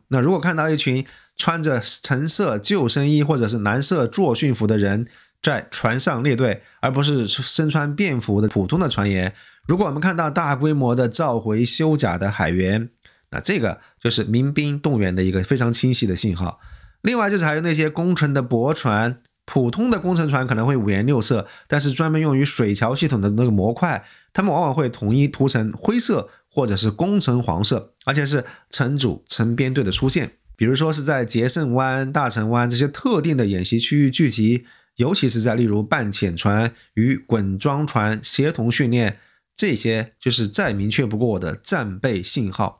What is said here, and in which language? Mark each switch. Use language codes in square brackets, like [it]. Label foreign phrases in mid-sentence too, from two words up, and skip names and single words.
[zh] 那如果看到一群穿着橙色救生衣或者是藍色作訓服的人在船上列隊，而不是身穿便服的普通的船員，如果我們看到大規模的召回修甲的海員，那這個就是民兵動員的一個非常清晰的信號。另外就是還有那些工程的驳船，普通的工程船可能會五顏六色，但是專門用於水橋系統的那個模塊，他們往往會統一塗成灰色或者是工程黃色，而且是成組成編隊的出現。比如說是在捷勝灣、大成灣這些特定的演習區域聚集，尤其是在例如半潛船與滾裝船協同訓練，這些就是再明確不過的戰備信號。